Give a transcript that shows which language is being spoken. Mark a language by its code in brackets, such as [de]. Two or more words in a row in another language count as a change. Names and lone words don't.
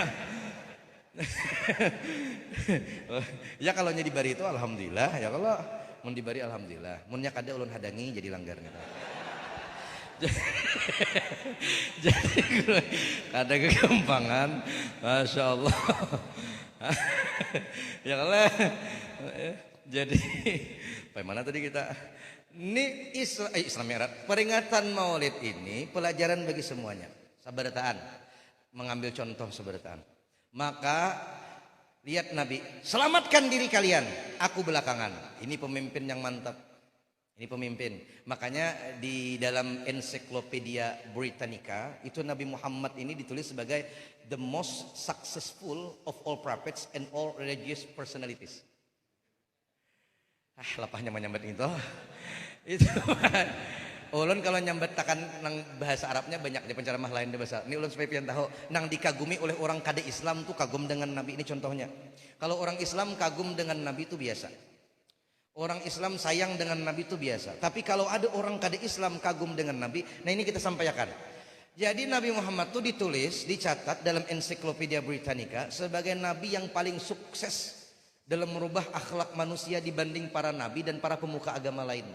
[bjn] Ya kalau nya dibari itu alhamdulillah, ya kalau mun dibari alhamdulillah. Munnya kada ulun hadangi jadi langgar gitu. Jadi kada kegampangan, masya Allah. Ya kalau jadi bagaimana tadi kita ini Islam Mi'raj, peringatan Maulid ini pelajaran bagi semuanya. Sabarataan, mengambil contoh sabarataan. Maka lihat Nabi, selamatkan diri kalian, aku belakangan. Ini pemimpin yang mantap. Ini pemimpin. Makanya di dalam Encyclopedia Britannica itu Nabi Muhammad ini ditulis sebagai [en] the most successful of all prophets and all religious personalities. [bjn] Lapahnya menyambat itu. Itu ulun kalau nyambat takan nang bahasa Arabnya banyak di penceramah lain di bahasa. Ini ulun supaya pian tahu nang dikagumi oleh orang kada Islam tuh kagum dengan Nabi. Ini contohnya. Kalau orang Islam kagum dengan Nabi itu biasa. Orang Islam sayang dengan Nabi itu biasa. Tapi kalau ada orang kada Islam kagum dengan Nabi, nah ini kita sampaikan. Jadi Nabi Muhammad itu ditulis, dicatat dalam Encyclopedia Britannica sebagai Nabi yang paling sukses dalam merubah akhlak manusia dibanding para Nabi dan para pemuka agama lainnya.